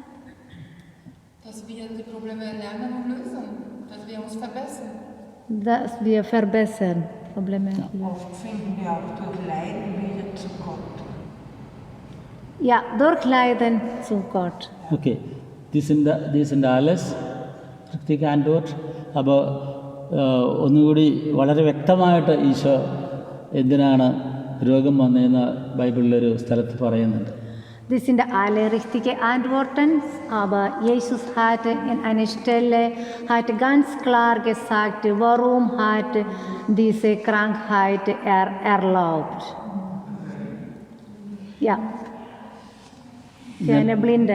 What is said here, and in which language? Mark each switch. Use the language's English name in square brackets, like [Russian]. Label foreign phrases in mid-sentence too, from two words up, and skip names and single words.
[German] Dass wir die Probleme lernen und lösen, dass wir uns verbessern. Dass wir verbessern, Probleme lösen. Oft finden wir auch durch Leiden wieder zu Gott. Ja, durch Leiden zu Gott. Okay, die sind alles richtige Antwort. [Malayalam] അപ്പോൾ ഒന്നുകൂടി വളരെ വ്യക്തമായിട്ട് ഈശോ എന്തിനാണ് രോഗം വന്നതെന്ന് ബൈബിളിലൊരു സ്ഥലത്ത് പറയുന്നുണ്ട്. [German] Das sind alle richtige Antworten, aber Jesus hat in einer Stelle ganz klar gesagt, warum hat diese Krankheit erlaubt. Ja, für eine Blinde.